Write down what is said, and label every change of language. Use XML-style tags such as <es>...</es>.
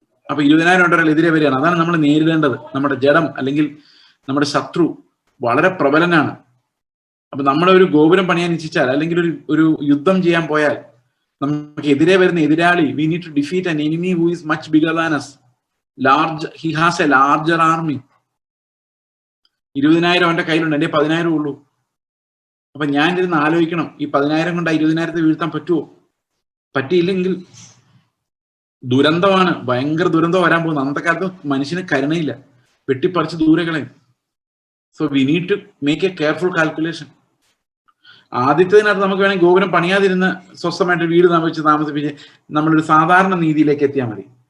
<ml>അപ്പൊ 20,000 എതിരെ വരികയാണ്. അതാണ് നമ്മൾ നേരിടേണ്ടത്. നമ്മുടെ ജഡം അല്ലെങ്കിൽ നമ്മുടെ ശത്രു വളരെ പ്രബലനാണ്. അപ്പൊ നമ്മളെ ഒരു ഗോപുരം പണിയാൻ ഇച്ഛിച്ചാൽ, അല്ലെങ്കിൽ ഒരു യുദ്ധം ചെയ്യാൻ പോയാൽ, നമുക്ക് എതിരെ വരുന്ന എതിരാളി,</ml> <en>we need to defeat an enemy who is much bigger than us. He has a larger army.</en> <ml>20,000 അവന്റെ കയ്യിലുണ്ട്, എന്റെ 10,000 ഉള്ളൂ. അപ്പൊ ഞാൻ ഇരുന്ന് ആലോചിക്കണം, ഈ 10,000 കൊണ്ട് 20,000 വീഴ്ത്താൻ പറ്റുമോ? പറ്റിയില്ലെങ്കിൽ ദുരന്തമാണ്, ഭയങ്കര ദുരന്തം വരാൻ പോകുന്നത്. അന്നത്തെ കാലത്ത് മനുഷ്യന് കരുണയില്ല, വെട്ടിപ്പറിച്ച് ദൂരെ കളയും.</ml> <en>So we need to make a careful calculation.</en> <ml>ആദ്യത്തേതിനകത്ത് നമുക്ക് വേണമെങ്കിൽ ഗോപുരം പണിയാതിരുന്ന് സ്വസ്ഥമായിട്ട് വീട് വെച്ച് താമസിപ്പിച്ച് നമ്മളൊരു സാധാരണ നീതിയിലേക്ക് എത്തിയാൽ മതി.</ml>